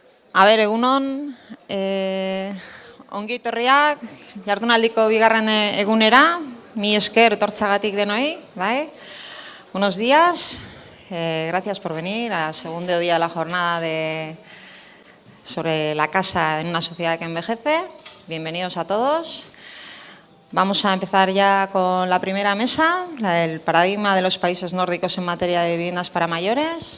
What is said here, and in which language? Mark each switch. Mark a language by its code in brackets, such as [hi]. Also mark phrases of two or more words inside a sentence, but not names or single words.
[eu] Egunon, ongi etorriak, jardunaldiko bigarren egunera, mi esker etortzagatik denoi, bai? [es] Buenos días, gracias por venir al segundo día de la jornada sobre la casa en una sociedad que envejece. Bienvenidos a todos. Vamos a empezar ya con la primera mesa, la del paradigma de los países nórdicos en materia de viviendas para mayores.